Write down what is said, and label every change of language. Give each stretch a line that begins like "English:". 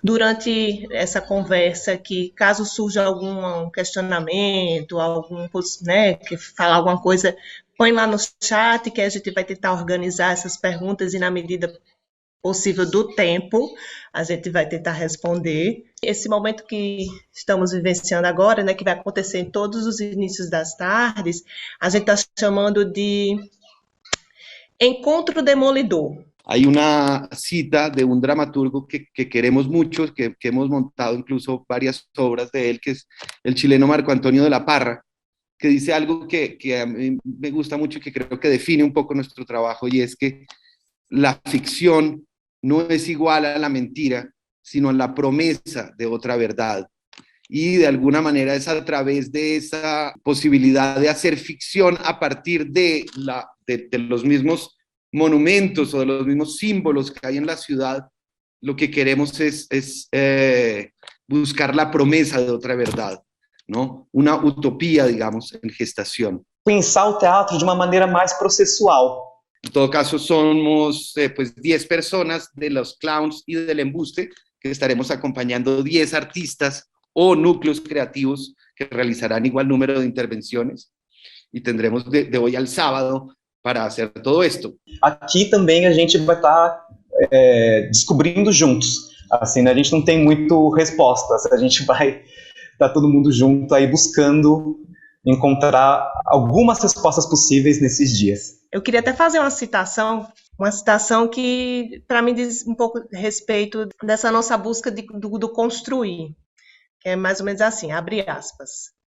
Portuguese: Durante essa conversa, que caso surja algum questionamento, né, que falar alguma coisa, põe lá no chat que a gente vai tentar organizar essas perguntas e na medida possível do tempo, a gente vai tentar responder. Esse momento que estamos vivenciando agora, né, que vai acontecer em todos os inícios das tardes, a gente está chamando de Encontro Demolidor.
Spanish: Hay una cita de un dramaturgo que queremos mucho, que hemos montado incluso varias obras de él, que es el chileno Marco Antonio de la Parra, que dice algo que a mí me gusta mucho y que creo que define un poco nuestro trabajo, y es que la ficción no es igual a la mentira, sino a la promesa de otra verdad. Y de alguna manera es a través de esa posibilidad de hacer ficción a partir de los mismos monumentos o de los mismos símbolos que hay en la ciudad, lo que queremos es buscar la promesa de otra verdad, ¿no? Una utopía, digamos, en gestación.
Portuguese: Pensar o teatro de uma maneira mais processual.
Spanish: En todo caso, somos pues 10 personas de los clowns y del embuste, que estaremos acompañando 10 artistas o núcleos creativos que realizarán igual número de intervenciones, y tendremos de hoy al sábado para hacer todo esto.
Portuguese: Aqui também a gente vai estar descobrindo juntos. Assim, né? A gente não tem muito respostas, a gente vai estar todo mundo junto aí buscando encontrar algumas respostas possíveis nesses dias. Eu queria até fazer uma citação que para mim diz um pouco a respeito dessa nossa busca do construir, que é mais ou menos assim, abre aspas.